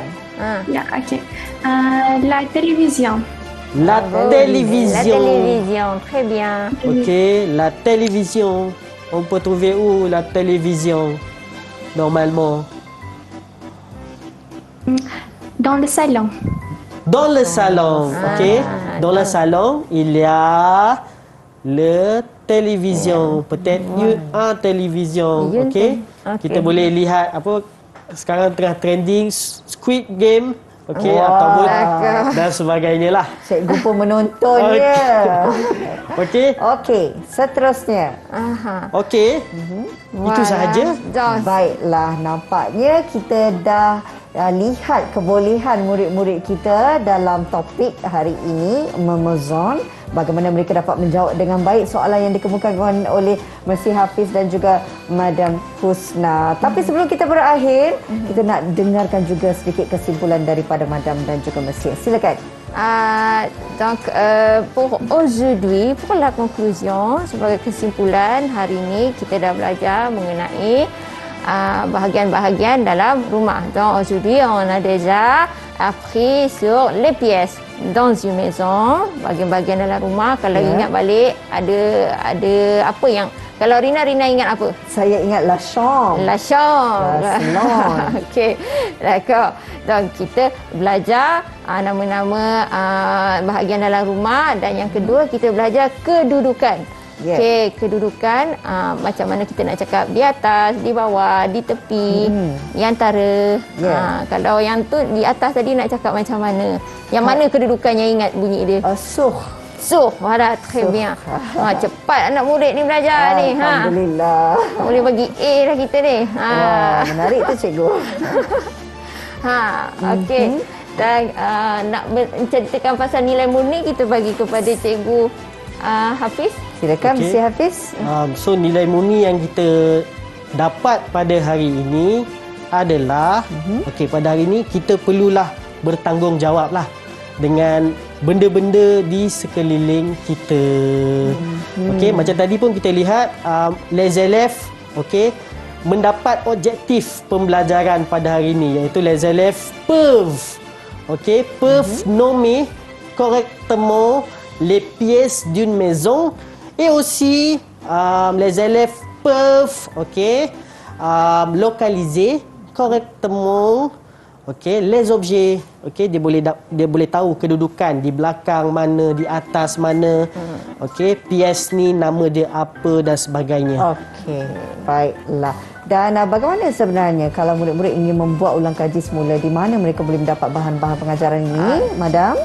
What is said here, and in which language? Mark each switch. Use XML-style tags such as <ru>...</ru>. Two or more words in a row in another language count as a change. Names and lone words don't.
<en>Yeah,</en> <fr>ok. La télévision. La La télévision. télévision, très bien. Ok, la télévision. On peut trouver où la télévision? Normalement. Dans le salon. Dans le salon, ok. Dans le salon, il y a le télévision. Peut-être un télévision, Une ok. ok.</fr> <ms>Kita boleh lihat apa sekarang tengah trending Squid Game, ok, ataupun dan sebagainya lah. Cikgu pun menonton Okey. ya. Ok, Okey, seterusnya. ok. Itu sahaja. Baiklah, nampaknya kita dah lihat kebolehan murid-murid kita dalam topik hari ini, memezon. Bagaimana mereka dapat menjawab dengan baik soalan yang dikemukakan oleh Mercy Hafiz dan juga Madam Husna. Tapi sebelum kita berakhir, kita nak dengarkan juga sedikit kesimpulan daripada Madam dan juga Mercy. Silakan.</ms> <fr>Donc, pour aujourd'hui, pour la conclusion,</fr> <ms>sebagai kesimpulan, hari ini kita dah belajar mengenai bahagian-bahagian dalam rumah.</ms> <fr>Donc, aujourd'hui, on a déjà appris sur les pièces dans une maison,</fr> <ms>bahagian-bahagian dalam rumah. Kalau ingat balik, ada apa yang, kalau Rina ingat apa? Saya ingat</ms> <fr>la chambre. La chambre. La salon. Okey, d'accord.</fr> <ms>Donc kita belajar nama-nama bahagian dalam rumah, dan yang kedua kita belajar kedudukan. Okey, kedudukan macam mana kita nak cakap di atas, di bawah, di tepi, di antara. Kalau yang tu di atas tadi nak cakap macam mana? Yang mana kedudukannya, ingat bunyi dia?</ms> <en>So,</en> <fr>voilà, très bien.</fr> <ms>Cepat anak murid ni belajar ni. Alhamdulillah. Boleh bagi A dah kita ni. Wah, menarik tu cikgu. Okey. Dan nak menceritakan pasal nilai murni, kita bagi kepada cikgu Hafiz. Silakan, Mr. Hafiz. So, nilai murni yang kita dapat pada hari ini adalah, pada hari ini kita perlulah bertanggungjawab lah dengan benda-benda di sekeliling kita. Macam tadi pun kita lihat</ms> <fr>les élèves</fr> <ms>mendapat objektif pembelajaran pada hari ini, iaitu</ms> <fr>les élèves peuvent nommer correctement les pièces d'une maison, et aussi les élèves peuvent localiser correctement les objets.</fr> <ms>Dia boleh tahu kedudukan di belakang mana, di atas mana. Pies ni nama dia apa dan sebagainya. Baiklah. Dan bagaimana sebenarnya kalau murid-murid ingin membuat ulang kaji semula, di mana mereka boleh mendapat bahan-bahan pengajaran ini, Madam?</ms>